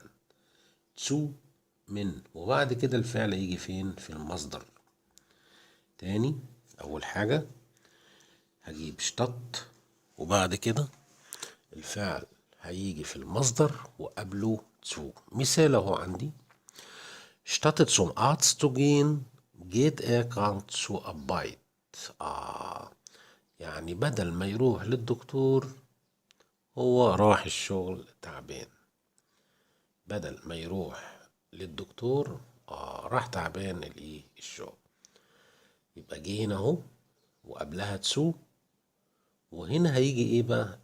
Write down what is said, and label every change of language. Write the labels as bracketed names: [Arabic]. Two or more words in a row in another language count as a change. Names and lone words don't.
[Arabic] تسو من، وبعد كده الفعل يجي فين؟ في المصدر. تاني، أول حاجة هجيب شتت، وبعد كده الفعل هيجي في المصدر وقبله zu. مثال اهو عندي: [German] statt zum Arzt zu gehen geht er krank zur Arbeit. [Arabic] يعني بدل ما يروح للدكتور هو راح الشغل تعبان. بدل ما يروح للدكتور راح تعبان الشغل. يبقى جه هنا اهو وقبلها تسو، وهنا هيجي ايه بقى؟